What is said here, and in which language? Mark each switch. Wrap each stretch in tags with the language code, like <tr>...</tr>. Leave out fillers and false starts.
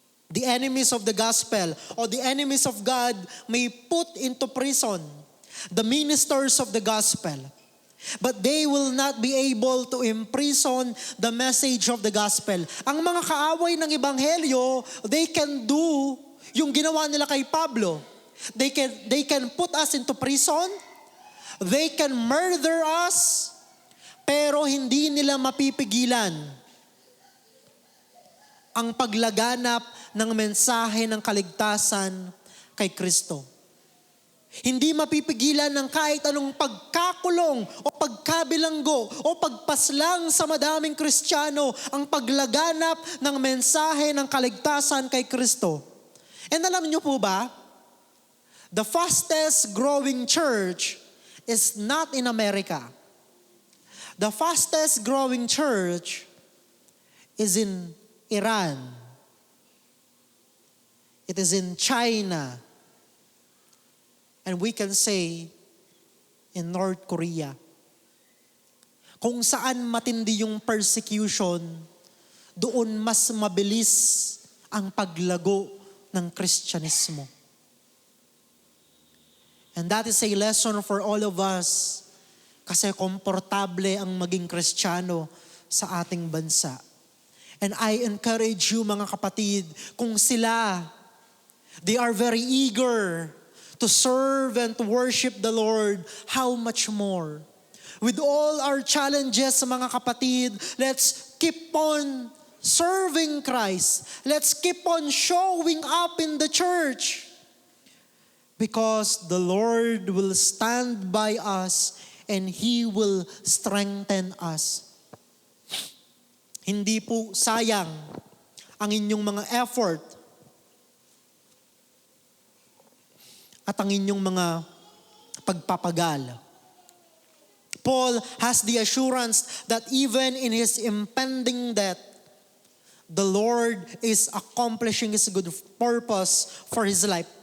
<en>The enemies of the gospel or the enemies of God may put into prison the ministers of the gospel, but they will not be able to imprison the message of the gospel.</en> <tl>Ang mga kaaway ng ebanghelyo,</tl> <en>they can do</en> <tl>yung ginawa nila kay Pablo.</tl> <en>They can put us into prison, they can murder us,</en> <tl>pero hindi nila mapipigilan ang paglaganap ng mensahe ng kaligtasan kay Kristo. Hindi mapipigilan ng kahit anong pagkakulong o pagkabilanggo o pagpaslang sa madaming Kristiyano ang paglaganap ng mensahe ng kaligtasan kay Kristo.</tl> <en>And</en> <tl>alam niyo po ba,</tl> <en>the fastest growing church is not in America. The fastest growing church is in Iran. It is in China. And we can say, in North Korea.</en> <tl>Kung saan matindi yung persecution, doon mas mabilis ang paglago ng Kristyanismo.</tl> <en>And that is a lesson for all of us</en> <tl>kasi komportable ang maging Kristiyano sa ating bansa.</tl> <en>And I encourage you mga kapatid,</en> <tl>kung sila,</tl> <en>they are very eager to serve and to worship the Lord, how much more? With all our challenges mga kapatid, let's keep on serving Christ. Let's keep on showing up in the church. Because the Lord will stand by us and He will strengthen us.</en> <tl>Hindi po sayang ang inyong mga effort at ang inyong mga pagpapagal.</tl> <en>Paul has the assurance that even in his impending death, the Lord is accomplishing His good purpose for his life.</en>